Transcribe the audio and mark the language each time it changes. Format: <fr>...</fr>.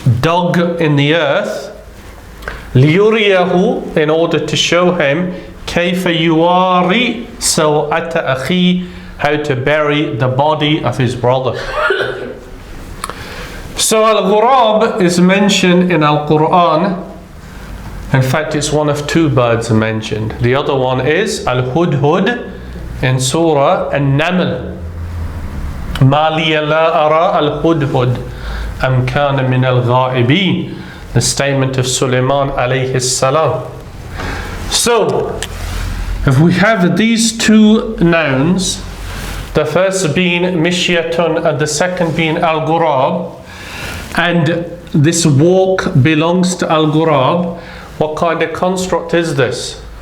<en>dug in the earth,</en> <ar>لِيُرِيَهُ,</ar> <en>in order to show him</en> <ar>كَيْفَ يُوَارِي سَوْءَةَ أَخِيهِ,</ar> <en>how to bury the body of his brother. So al-ghurab is mentioned in Al-Quran. In fact, it's one of two birds mentioned. The other one is al-hudhud in Surah An-Naml.</en> <ar>مَا لِيَ لَا أَرَى الْهُدْهُدْ أَمْ كَانَ مِنَ الْغَائِبِينَ,</ar> <en>the statement of Sulaymaan alayhi salam. So, if we have these two nouns, the first being mishyatun and the second being al-ghurab, and this walk belongs to al-ghurab, what kind of construct is this?</en>